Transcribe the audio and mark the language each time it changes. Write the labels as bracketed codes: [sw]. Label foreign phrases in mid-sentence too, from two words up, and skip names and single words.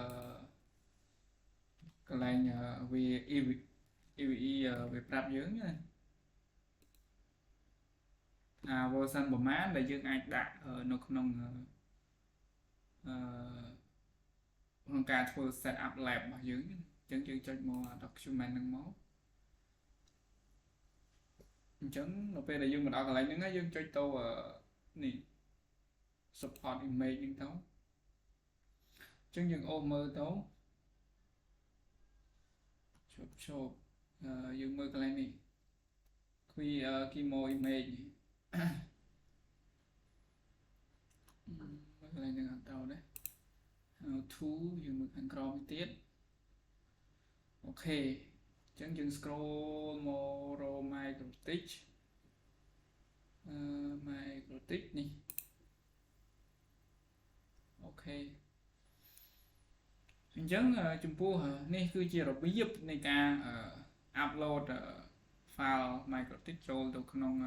[km] កន្លែងវា EVE វាប្រាប់យើងណាថា version ប្រមាណដែលយើងអាចដាក់នៅក្នុងក្នុងការធ្វើ [en] set up lab [km] របស់យើងអញ្ចឹងយើងចុចមក document ហ្នឹងមក អញ្ចឹងនៅពេលដែលយើងមកដល់កន្លែងហ្នឹងហើយយើងចុចទៅនេះ [en] support image [km] ហ្នឹងទៅអញ្ចឹងយើងអូសមើលទៅ ឈប់យើងមើលកន្លែងនេះ [en] Kimo image [km] មើលកន្លែងហ្នឹងអត់ទៅដែរ [en] how to [km] យើងមើលខាងក្រោមទៀតអូខេអញ្ចឹងយើង scroll មករក MikroTik MikroTik នេះអូខេអញ្ចឹងចំពោះនេះគឺជារបៀបនៃការ [en] upload file [km] MikroTik ចូលទៅក្នុង